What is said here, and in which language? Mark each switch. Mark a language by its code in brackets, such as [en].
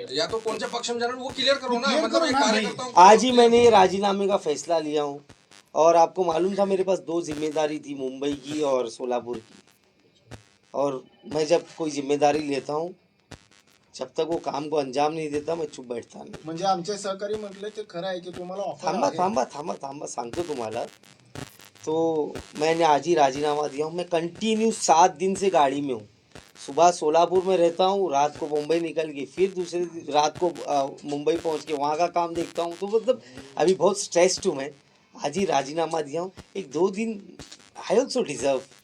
[hi] हैं, या तो कौन से पक्ष में जाना है, वो क्लियर करो ना। [en] Clear [hi] मतलब करो एक ना भाई। कार्यकर्ता हूँ। आज ही मैंने ये राजीनामे का फैसला लिया हूँ और आपको मालूम था मेरे पास 2 जिम्मेदारी थी, मुंबई की और सोलापुर की। और मैं जब कोई जिम्मेदारी लेता हूँ, जब तक वो काम को अंजाम नहीं देता मैं चुप बैठता [mr] नाही. म्हणजे आमचे सहकारी म्हटले ते खरं आहे की तुम्हाला ऑफर थांबा आहे. थांबा थांबा थांबा सांगतो तुम्हाला. [hi] तो मैंने आज ही राजीनामा दिया हूँ. मैं कंटिन्यू 7 दिन से गाड़ी में हूँ. सुबह सोलापुर में रहता हूँ, रात को मुंबई निकल के फिर दूसरे रात को मुंबई पहुँच के वहाँ का काम देखता हूँ. तो मतलब अभी बहुत स्ट्रेस्ड हूँ मैं. आज ही राजीनामा दिया हूँ. 1-2 दिन [en] I also deserve.